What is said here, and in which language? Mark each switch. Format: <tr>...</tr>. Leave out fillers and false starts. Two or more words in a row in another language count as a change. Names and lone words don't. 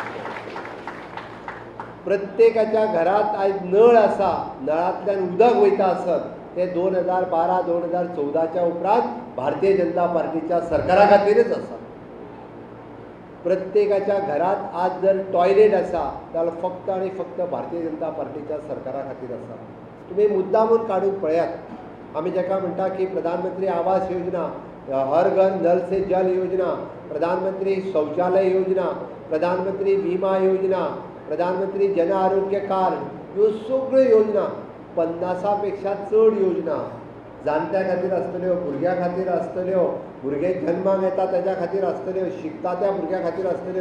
<kok>प्रत्येकाच्या घरात आयज नळ आसा, नळांतल्यान उदक वयता आसत ते 2012-2014च्या उपरांत भारतीय जनता पार्टीच्या सरकारा खातीरच आसा. प्रत्येकाच्या घरात आज जर टॉयलेट आसा जाल्यार फक्त आनी फक्त भारतीय जनता पार्टीच्या सरकारा खातीर आसा. तुमी मुद्दामून काडून पळयात. आमी जेका म्हणटा की प्रधानमंत्री आवास योजना, हर घर नल से जल योजना, प्रधानमंत्री शौचालय योजना, प्रधानमंत्री विमा योजना, प्रधानमंत्री जन आरोग्य कार्ड, ह्यो सगळ्यो योजना 50पेक्षा चड योजना जाणट्या खातीर आसतल्यो, भुरग्यां खातीर आसतल्यो, भुरगे जल्माक येता तेज्या खातीर आसतल्यो, शिकता त्या भुरग्यां खातीर आसतल्यो.</kok>